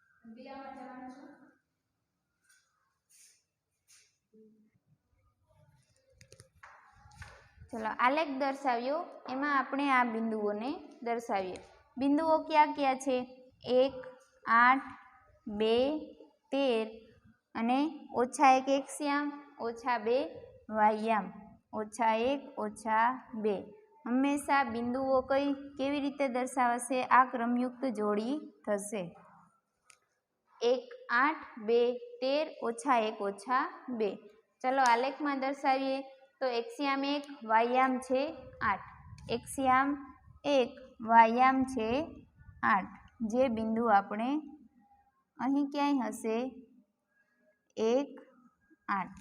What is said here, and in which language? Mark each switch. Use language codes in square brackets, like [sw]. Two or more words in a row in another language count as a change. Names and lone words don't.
[gu] ચલો આલેખ દર્શાવ્યો એમાં આપણે આ બિંદુઓને દર્શાવીએ। બિંદુઓ ક્યા ક્યા છે? 1, 8, 2, 13 અને -1 એક્સિયામ -2 વાયામ -1 -2 હમેશા બિંદુઓ કઈ કેવી રીતે દર્શાવાશે? આ ક્રમયુક્ત જોડી થશે 1, 8, 2, 13 -1 -2। ચલો આલેખ મેં દર્શાવીએ તો એક્સિયામ 1 વાયામ છે 8, એક્સિયામ 1 વાયામ છે 8 જે બિંદુ આપણે અહીં ક્યાંય હશે 1, 8।